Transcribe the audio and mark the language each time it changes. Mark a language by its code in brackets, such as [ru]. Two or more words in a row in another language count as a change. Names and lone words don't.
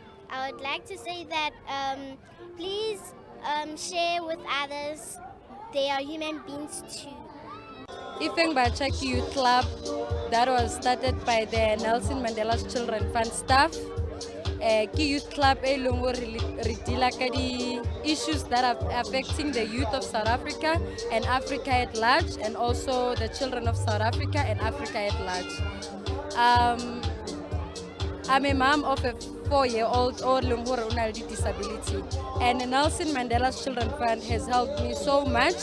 [en] I would like to say that please share with others. They are human beings too. Ifeng Bachaki Youth Club that was started by the Nelson Mandela Children Fund staff. Ki youth club [tn] e leng gore re deala ka di [en] issues that are affecting the youth of South Africa and Africa at large, and also the children of South Africa and Africa at large. I'm a mom of a 4-year-old or with disability, and the Nelson Mandela Children Fund has helped me so much.